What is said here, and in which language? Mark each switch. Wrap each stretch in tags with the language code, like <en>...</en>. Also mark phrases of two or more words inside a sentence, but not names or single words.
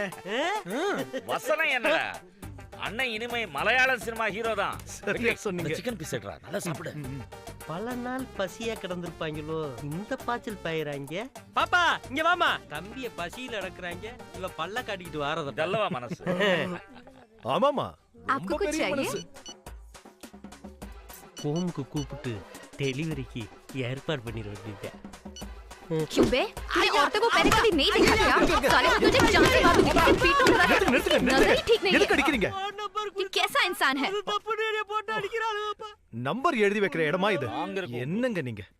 <ta>வசனம் என்ன அண்ணன், இனிமே மலையாள சினிமா ஹீரோ தான். சொன்னீங்க.</ta> <en>chicken piece</en> <ta>எடுறா, நல்லா சாப்பிடு. பல நாள் பசியா கிடந்திருப்பாங்களோ, இந்த பாய்ச்சல் பயிராங்க. பாப்பா இங்க வாமா. தம்பிய பசியில அடக்குறாங்க, இவ பல்ல காட்டிக்கிட்டு வாரத நல்லவா மனசு. ஆமாமா,</ta> <hi>आपको कुछ चाहिए?</hi> <ta>ஹோமுக்கு கூப்பிட்டு டெலிவரிக்கு ஏற்பாடு பண்ணிட வேண்டியது.</ta> <hi>क्यों बे? तूने औरतों को पहले कभी नहीं देखा क्या? साले को तुझे जान से बात की पीटूंगा। नजर ही ठीक नहीं है।</hi> <ta>எதுக்கு அடிக்கிறீங்க?</ta> <hi>ये कैसा इंसान है?</hi> <ta>நம்பர் எழுதி வைக்கிற இடமா இது? என்னங்க நீங்க?</ta>